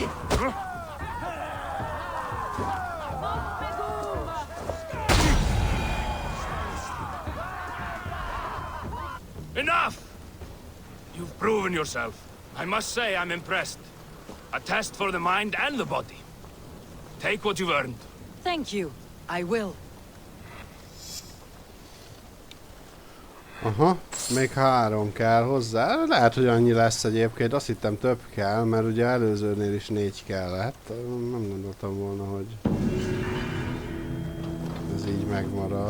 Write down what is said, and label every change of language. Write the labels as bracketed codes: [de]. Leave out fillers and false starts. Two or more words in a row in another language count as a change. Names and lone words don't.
[en] Enough! You've proven yourself. I must say I'm impressed. A test for the mind and the body. Take what you've earned. Thank you. I will. [hu] Aha, még 3 kell hozzá. Lehet, hogy annyi lesz egyébként. Azt hittem több kell, mert ugye előzőnél is 4 kellett. Nem gondoltam volna, hogy ez így megmarad.